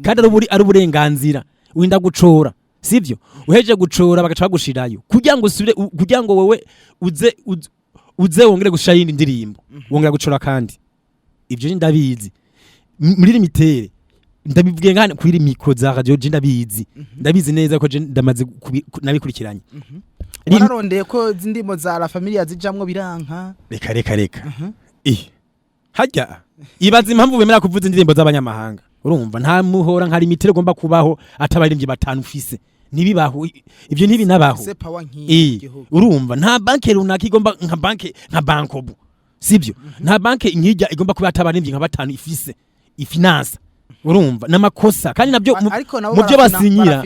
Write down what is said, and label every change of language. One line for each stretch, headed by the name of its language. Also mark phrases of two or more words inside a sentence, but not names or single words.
Rundi: kandi ari uburenganzira urinda gucora sivyo uheje gucora bagaca bagushirayo kugira ngo usubire kugira ngo wewe uze wongere gushira yindi ndirimbo wongera gucora kandi ivyo ndabizi muri limitere ndabivuge ngane kuri micro za radio je ndabizi neza ko je ndamaze nabikurikiranye wararondeye ko zindimo za la familia zijamwo biranka reka hajya ibaza impamvu bemera kuvuza indirimbo z'abanyamahanga urumva nta muhora nka limitere gomba kubaho atabaririmbyi batanu ufise nibibaho ivyo ntibinabaho urumva nta banke runaka igomba nka bankobu sibyo nta banke nkijya igomba kuba atabaririmbyi nka batanu ifise ifinance urumva namakosa kandi nabyo mu byo basinyira